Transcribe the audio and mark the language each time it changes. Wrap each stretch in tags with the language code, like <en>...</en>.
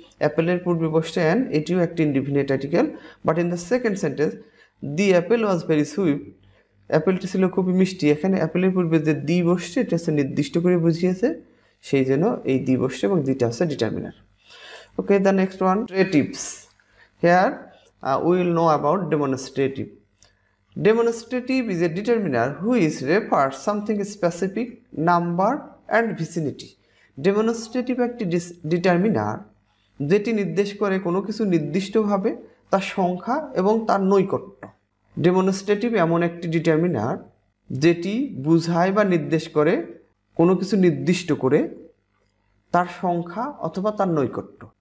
<bn>অ্যাপেলের পূর্বে বসছে অ্যান, এটিও একটি indefinite article.</bn> <en>but in the second sentence, the apple was very sweet,</en> <bn>অ্যাপেলটি ছিল খুবই মিষ্টি। এখানে অ্যাপেলের পূর্বে যে দি বসছে এটা হচ্ছে নির্দিষ্ট করে বুঝিয়েছে, সেই জন্য এই দি বসছে এবং দিটা হচ্ছে determiner.</bn> <en>Okay, the next one, demonstratives. Here we will know about demonstrative. Demonstrative is a determiner which refers something specific, number and vicinity.</en> <bn>Demonstrative একটি ডিটারমিনার যেটি নির্দেশ করে কোনো কিছু নির্দিষ্টভাবে তার সংখ্যা এবং তার নৈকট্য। ডেমনস্ট্রেটিভ এমন একটি ডিটারমিনার যেটি বুঝায় বা নির্দেশ করে কোনো কিছু নির্দিষ্ট করে তার সংখ্যা অথবা তার নৈকট্য।</bn>